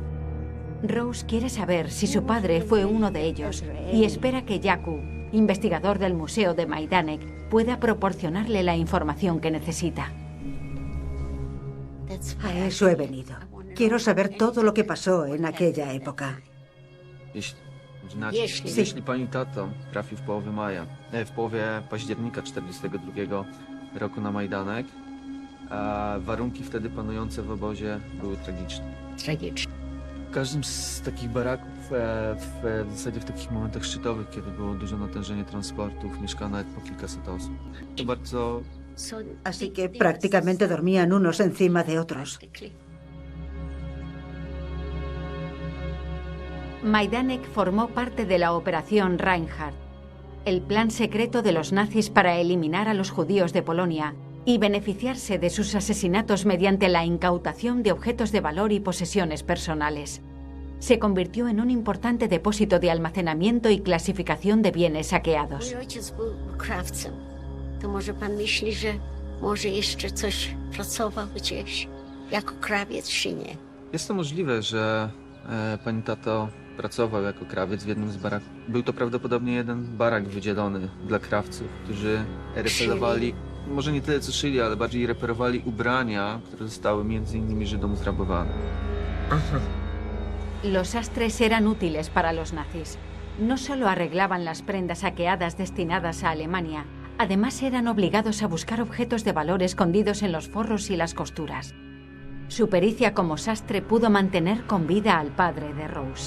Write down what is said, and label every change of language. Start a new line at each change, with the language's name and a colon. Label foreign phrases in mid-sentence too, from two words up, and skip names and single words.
Spanish: Rose quiere saber si su padre fue uno de ellos y espera que Jakub, investigador del Museo de Majdanek, pueda proporcionarle la información que necesita. A eso he venido. Quiero saber todo lo que pasó en aquella época.
Polish: Jeśli pani tata trafił w połowie października 1942 roku na Majdanek, warunki wtedy panujące w obozie były tragiczne. W każdym z takich baraków, w zasadzie w takich momentach szczytowych, kiedy było duże natężenie transportów, mieszkało nawet po kilkaset osób. To bardzo...
Spanish: Así que prácticamente dormían unos encima de otros. Majdanek formó parte de la Operación Reinhardt. el plan secreto de los nazis para eliminar a los judíos de Polonia y beneficiarse de sus asesinatos mediante la incautación de objetos de valor y posesiones personales. Se convirtió en un importante depósito de almacenamiento y clasificación de bienes saqueados.
Polish: Jest to możliwe, że pani tato pracował jako krawiec w jednym z baraków. Był to prawdopodobnie jeden barak wydzielony dla krawców, którzy reperowali, może nie tyle co szyli, ale bardziej reperowali ubrania, które zostały między innymi Żydom zrabowane.
Spanish: Ajá. Los sastres eran útiles para los nazis. No solo arreglaban las prendas saqueadas destinadas a Alemania, además eran obligados a buscar objetos de valor escondidos en los forros y las costuras. Su pericia como sastre pudo mantener con vida al padre de Rose.